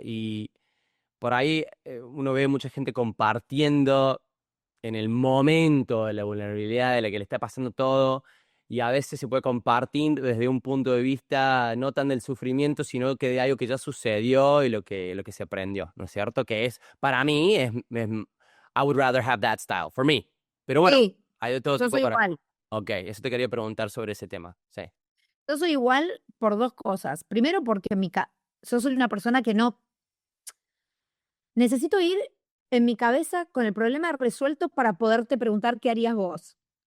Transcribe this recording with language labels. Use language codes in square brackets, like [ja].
[es] Y por ahí uno ve mucha gente compartiendo en el momento de la vulnerabilidad, de la que le está pasando todo, y a veces se puede compartir desde un punto de vista no tan del sufrimiento, sino que de algo que ya sucedió y lo que se aprendió, ¿no es cierto? Que es, para mí, [en] I would rather have that style, for me. [es] Pero bueno, Sí, hay de todo yo tipo soy para... igual. Ok, eso te quería preguntar sobre ese tema, sí. Yo soy igual por dos cosas. Primero, porque yo soy una persona que no necesito ir en mi cabeza con el problema resuelto para poderte preguntar qué harías vos.